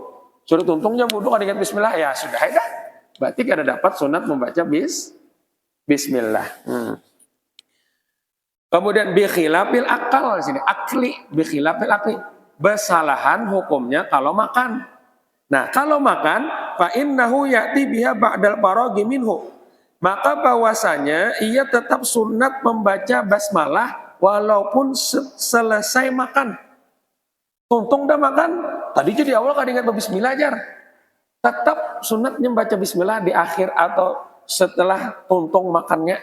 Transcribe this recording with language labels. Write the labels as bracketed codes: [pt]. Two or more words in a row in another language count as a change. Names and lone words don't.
[bjn] Sudah tuntungnya wudu kan ingat bismillah ya sudah ya. Berarti kada dapat sunat membaca bismillah. Kemudian [ar] بخلاف الأكل [bjn] di sini, akli, [ar] بخلاف الأكل. [bjn] Kesalahan hukumnya kalau makan. Nah, kalau makan [ar] فإنه يأتي بها بعد الفراغ منه. [bjn] Maka bahwasanya ia tetap sunat membaca basmalah walaupun selesai makan. Tuntung dah makan, tadi jadi awal kan ingat bismillah jar. Tetap sunatnya membaca bismillah di akhir atau setelah tuntung makannya.